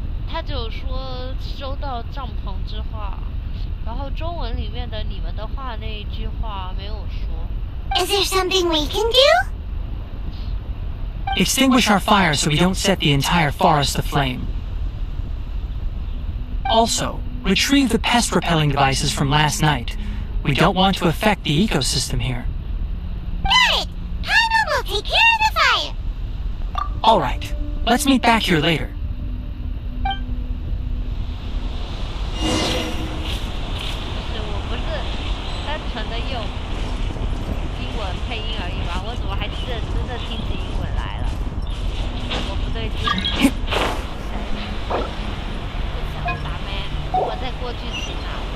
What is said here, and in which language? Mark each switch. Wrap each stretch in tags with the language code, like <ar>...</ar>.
<zh>他只有说收到帐篷之话，然后中文里面的你们的话那一句话没有说。</zh> <en>Is there something we can do? Extinguish our fire so we don't set the entire forest aflame. Also, retrieve the pest-repelling devices from last night. We don't want to affect the ecosystem here. Got it! Paimon will take care of the fire. All right. Let's meet back here later.</en> <zh>我不是单纯的用英文配音而已吧？我怎么还真的听起英文来了？我不对劲。不想打咩？我再过去请啊。</zh>